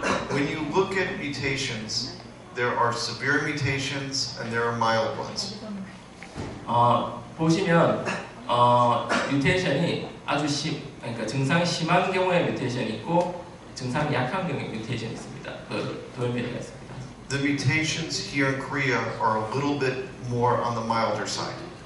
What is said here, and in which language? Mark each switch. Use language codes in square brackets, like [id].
[en] When you look at mutations, there are severe mutations and there are mild ones. [ko] 보시면 뮤테이션이 아주 그러니까 증상이 심한 경우에 뮤테이션이 있고 증상이 약한 경우에 뮤테이션이 있습니다. 그 돌연변이가 있습니다. [en] The mutations here in Korea are a little bit more on the milder side.